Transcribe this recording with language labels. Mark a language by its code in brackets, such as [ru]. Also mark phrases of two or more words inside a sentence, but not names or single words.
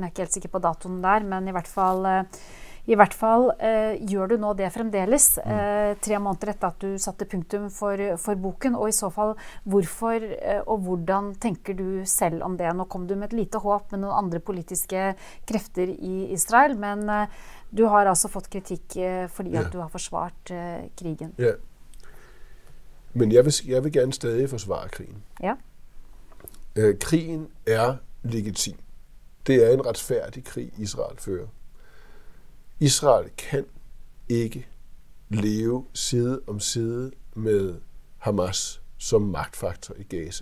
[no] Jeg er ikke helt sikker på datoen der, men i hvert fall gjør du nå det fremdeles, 3 måneder etter at du satte punktum for boken, og i så fall hvorfor og hvordan tenker du selv om det? Nå kom du med et lite håp med noen andre politiske krefter i Israel, men du har altså fått kritikk fordi at du har forsvart krigen. [da] Ja, men jeg vil gerne stadig forsvare krigen. Ja. Krigen er legitim. Det er en retfærdig krig, Israel fører. Israel kan ikke leve side om side med Hamas som magtfaktor i Gaza.